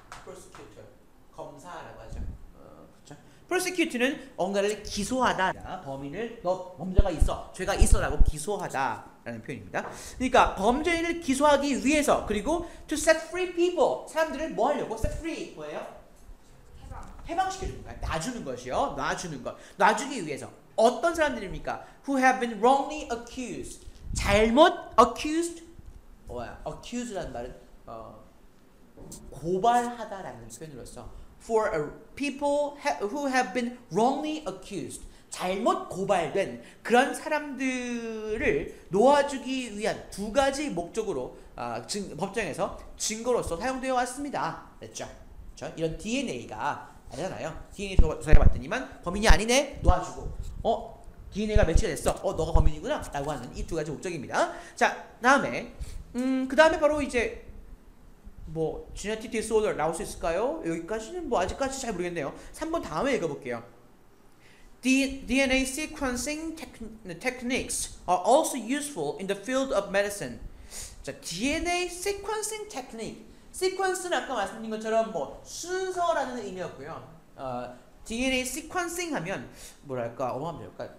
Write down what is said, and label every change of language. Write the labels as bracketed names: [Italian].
[Korean] prosecutor, 검사라고 하죠. 그렇죠? prosecute는 뭔가를 기소하다. 범인을 너 범죄가 있어, 죄가 있어라고 기소하다라는 표현입니다. 그러니까 범죄인을 기소하기 위해서, 그리고 [English] to set free people, [Korean] 사람들을 뭐 하려고? set free 뭐예요? 해방시켜주는 거야. 놔주는 것이요. 놔주는 것. 놔주기 위해서. 어떤 사람들입니까? [English] Who have been wrongly accused. 잘못 accused. [Korean] accuse라는 말은 고발하다라는 표현으로서 [English] for people who have been wrongly accused. [Korean] 잘못 고발된 그런 사람들을 놓아주기 위한 두 가지 목적으로 법정에서 증거로서 사용되어 왔습니다. 됐죠? 이런 DNA가 알잖아요. DNA 조사해봤더니만 범인이 아니네, 놓아주고, DNA가 매치가 됐어, 너가 범인이구나 라고 하는 이 두 가지 목적입니다. 자, 다음에 그 다음에 바로 이제 뭐 genetic disorder 나올 수 있을까요? 여기까지는 뭐 아직까지 잘 모르겠네요. 3번 다음에 읽어볼게요. [English] DNA sequencing techniques are also useful in the field of medicine. [Korean] 자, DNA sequencing technique. sequence는 아까 말씀드린 것처럼 뭐 순서라는 의미였고요. DNA sequencing 하면 뭐랄까, 하면 될까?